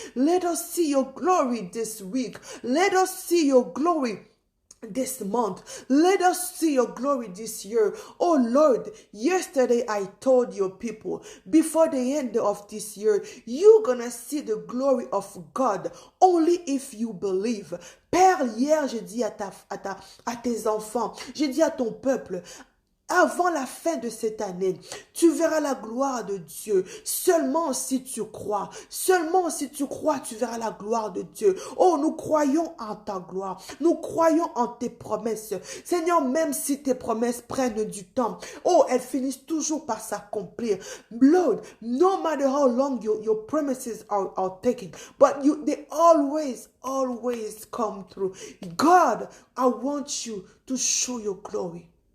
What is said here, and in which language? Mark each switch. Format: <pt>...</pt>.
<en>Let us see your glory this week. Let us see your glory this month. Let us see your glory this year. Oh Lord, yesterday I told your people, before the end of this year, you're gonna see the glory of God only if you believe.</en> <fr>Père, hier, j'ai dit à tes enfants, j'ai dit à ton peuple, avant la fin de cette année, tu verras la gloire de Dieu. Seulement si tu crois. Seulement si tu crois, tu verras la gloire de Dieu. Oh, nous croyons en ta gloire. Nous croyons en tes promesses. Seigneur, même si tes promesses prennent du temps, oh, elles finissent toujours par s'accomplir.</fr> <en>Lord, no matter how long your promises are taking, but they always come through. God, I want you to show your glory.</en>